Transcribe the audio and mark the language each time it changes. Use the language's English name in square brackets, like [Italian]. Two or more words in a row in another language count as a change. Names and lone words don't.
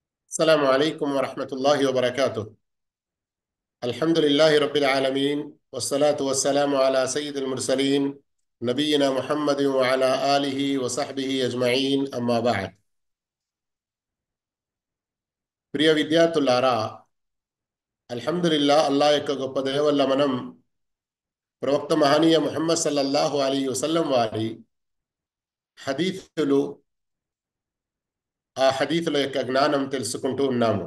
[Arabic] السلام عليكم ورحمة الله وبركاته. الحمد لله رب العالمين والصلاة والسلام على سيد المرسلين نبينا محمد وعلى آله وصحبه أجمعين أما بعد. [Telugu] ప్రియ విద్యార్థులారా, అల్హమ్దులిల్లాహ్ అల్లాహ్ యొక్క గొప్ప దయ వల్ల మనం ప్రవక్త మహనీయ ముహమ్మద్ [Arabic] صلى الله عليه وسلم [Telugu] వారి హదీసులు, ఆ హదీసుల యొక్క జ్ఞానం తెలుసుకుంటూ ఉన్నాము.